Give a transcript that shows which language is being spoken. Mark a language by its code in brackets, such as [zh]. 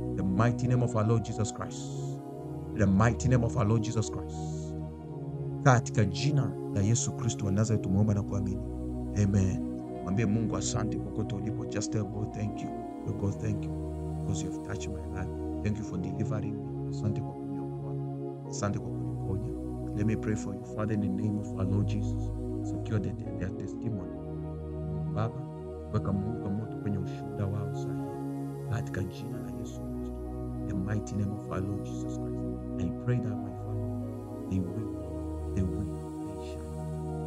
[en] The mighty name of our Lord Jesus Christ. In the mighty name of our Lord Jesus Christ. [sw] Katika jina la Yesu Kristo wa Nazareth tumeomba na kuamini. Amen. Mwambie Mungu asante kokote ulipo. [en] Just tell God thank you. God thank you because you have touched my life. Thank you for delivering me. [sw] Asante kwa asante kwa kuniponya. [en] Let me pray for you. Father, in the name of our Lord Jesus, secure their testimony. [sw] Baba, weka moto kwenye ushuhuda wao sasa katika jina la Yesu Kristo. [en] The mighty name of our Lord Jesus Christ. I pray that my Father, they shall.